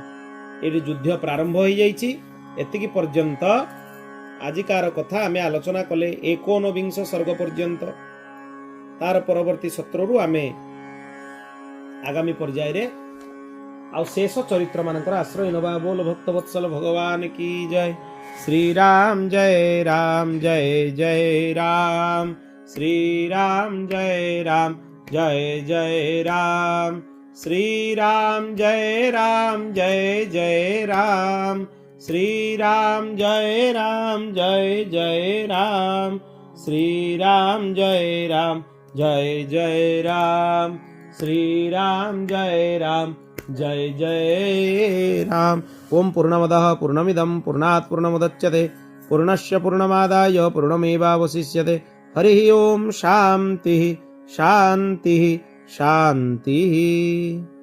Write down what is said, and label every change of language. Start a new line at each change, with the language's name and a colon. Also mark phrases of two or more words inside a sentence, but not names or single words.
Odia: ଏଠି ଯୁଦ୍ଧ ପ୍ରାରମ୍ଭ ହୋ ଯାଇଛି। ଏତିକି ପର୍ଯ୍ୟନ୍ତ ଆଜିକାର କଥା ଆମେ ଆଲୋଚନା କଲେ 19 ସର୍ଗ ପର୍ଯ୍ୟନ୍ତ। ତାର ପରବର୍ତ୍ତୀ ସତ୍ରୁ ଆମେ ଆଗାମୀ ପର୍ଯ୍ୟାୟ ରେ ଆ ଶେଷ ଚରିତ୍ର ମାନଙ୍କର ଆଶ୍ରୟ ନବା।
Hindi: बोल भक्तवत्सल भगवान की जय।
Sanskrit: श्री राम जय राम जय जय राम। श्री राम जय राम जय जय राम। श्री राम जय राम जय जय राम। श्री राम जय राम जय जय राम। श्री राम जय राम जय जय राम। श्री राम जय राम जय जय राम। ओम पूर्णमदः पूर्णमिदं पूर्णात् पूर्णमुदच्यते पूर्णस्य पूर्णमादाय पूर्णमेवावशिष्यते। हरि ओम शांति शांति शांति।